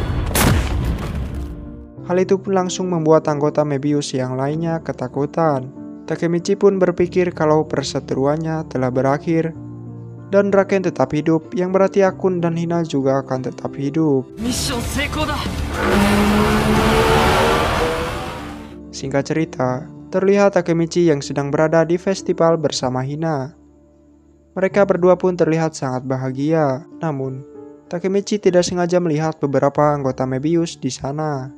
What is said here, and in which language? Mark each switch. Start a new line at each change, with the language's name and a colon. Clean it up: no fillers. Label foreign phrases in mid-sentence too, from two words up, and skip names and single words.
Indonesian: Hal itu pun langsung membuat anggota Mebius yang lainnya ketakutan. Takemichi pun berpikir kalau perseteruannya telah berakhir dan Draken tetap hidup, yang berarti Akun dan Hina juga akan tetap hidup.
Japanese: ミッション成功だ。
Indonesian: Singkat cerita, terlihat Takemichi yang sedang berada di festival bersama Hina. Mereka berdua pun terlihat sangat bahagia, namun Takemichi tidak sengaja melihat beberapa anggota Mebius di sana.